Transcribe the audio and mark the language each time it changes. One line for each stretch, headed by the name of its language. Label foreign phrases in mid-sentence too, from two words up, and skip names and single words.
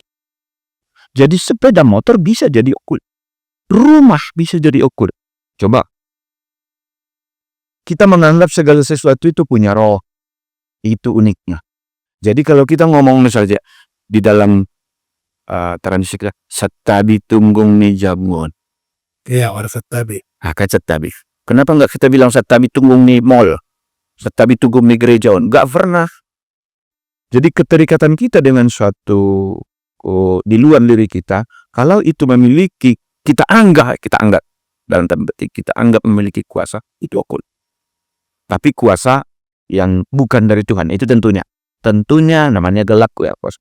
Indonesian: Jadi sepeda motor bisa jadi okult. Rumah bisa jadi okult. Coba. Kita menganggap segala sesuatu itu punya roh. Itu uniknya. Jadi kalau kita ngomong saja di dalam tradisi kita,
Batak Toba: satabi tunggung ni jamuan.
Indonesian: Iya, orang satabi. Satabi. Kenapa nggak kita bilang
Batak Toba: satabi tunggung ni mall? Satabi tunggung ni gerejaon?
Indonesian: Nggak pernah. Jadi keterikatan kita dengan suatu di luar diri kita, kalau itu memiliki, kita anggap dalam tanda petik, kita anggap memiliki kuasa, itu okult. Tapi kuasa yang bukan dari Tuhan, itu tentunya namanya gelap ya, bos.